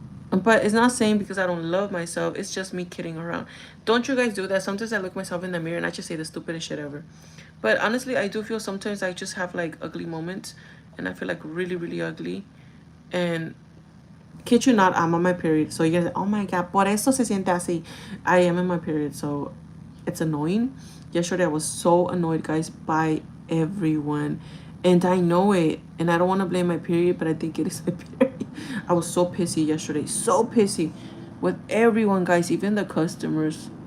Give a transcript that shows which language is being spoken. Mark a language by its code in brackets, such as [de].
[en] But it's not saying because I don't love myself. It's just me kidding around. Don't you guys do that? Sometimes I look myself in the mirror and I just say the stupidest shit ever. But honestly, I do feel sometimes I just have like ugly moments, and I feel like really, really ugly. And kid you not, I'm on my period. So you guys, oh my god, [es] por eso se siente así. [en] I am in my period, so it's annoying. Yesterday I was so annoyed, guys, by everyone, and I know it. And I don't want to blame my period, but I think it is my period. I was so pissy yesterday, so pissy with everyone, guys, even the customers.